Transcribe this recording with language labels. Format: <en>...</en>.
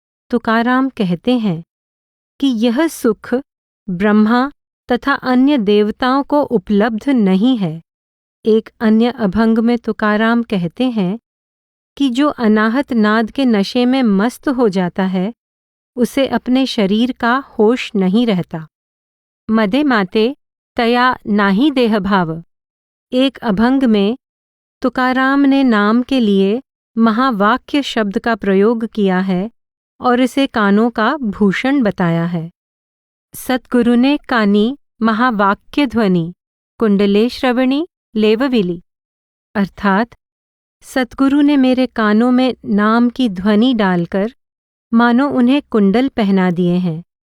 <hi>तुकाराम कहते हैं कि यह सुख ब्रह्मा तथा अन्य देवताओं को उपलब्ध नहीं है। एक अन्य अभंग में तुकाराम कहते हैं कि जो अनाहत नाद के नशे में मस्त हो जाता है उसे अपने शरीर का होश नहीं रहता।</hi> <mr>मदे माते तया नाही देह भाव।</mr> <hi>एक अभंग में तुकाराम ने नाम के लिए महावाक्य शब्द का प्रयोग किया है और इसे कानों का भूषण बताया है।</hi> <mr>सद्गुरु ने कानी महावाक्य ध्वनि कुंडले श्रवणी लेवविली,</mr> <hi>अर्थात सद्गुरु ने मेरे कानों में नाम की ध्वनि डालकर मानो उन्हें कुंडल पहना दिए हैं।</hi>